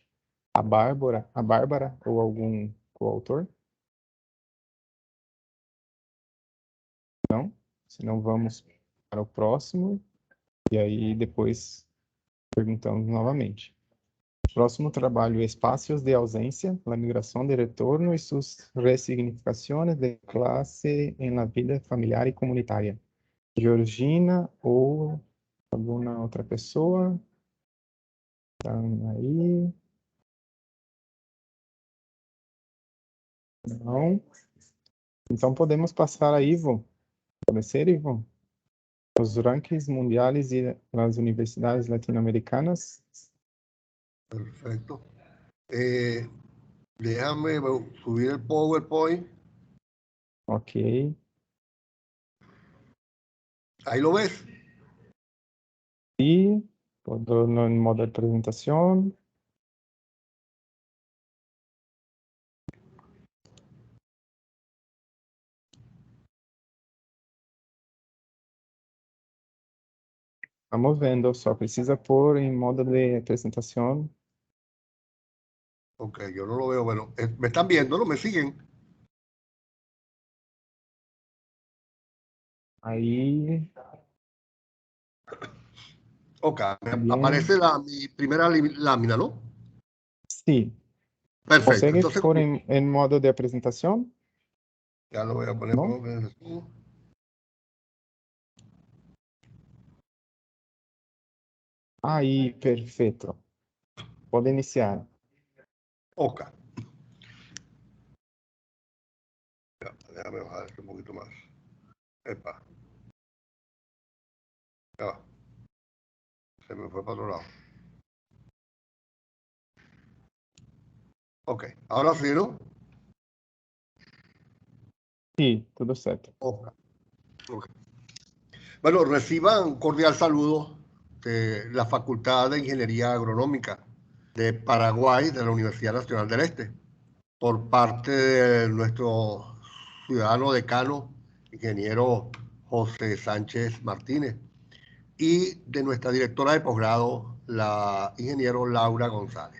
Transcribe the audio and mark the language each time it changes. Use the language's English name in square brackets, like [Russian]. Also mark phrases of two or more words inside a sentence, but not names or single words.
[Portuguese] A Bárbara ou algum coautor? Não? Senão vamos para o próximo e aí depois perguntamos novamente. Próximo trabalho, [Spanish] Espacios de Ausencia, la migración de retorno y sus resignificaciones de clase en la vida familiar y comunitaria. [Portuguese] Georgina ou alguma outra pessoa? Estão aí? Não? Então podemos passar a Ivo. Pode ser, Ivo? Os rankings mundiais e as universidades latino-americanas. [Spanish] Perfecto. Déjame subir el PowerPoint. Ok. Ahí lo ves. Sí, todo en modo de presentación. [Portuguese] Estamos vendo, só precisa pôr em modo de apresentação. [Spanish] Ok, yo no lo veo. Bueno, ¿me están viendo? ¿No me siguen? [Portuguese] Aí, [Spanish] Ok, bien. aparece mi primera lámina, ¿no? [Portuguese] Sim. [Spanish] Perfecto. [Portuguese] Consegue [Spanish] Entonces, [Portuguese] pôr em modo de apresentação? [Spanish] ya lo voy a poner. ¿No? [Portuguese] Aí, perfeito. Pode iniciar. [Spanish] Ok. Déjame bajar esto un poquito más. Epa. Ya va. Se me fue para otro lado. Ok, ahora sí, ¿no? [Portuguese] Sim, tudo certo. [Spanish] Ok. Ok. Bueno, reciban un cordial saludo de la Facultad de Ingeniería Agronómica de Paraguay, de la Universidad Nacional del Este, por parte de nuestro ciudadano decano, ingeniero José Sánchez Martínez, y de nuestra directora de posgrado, la ingeniero Laura González.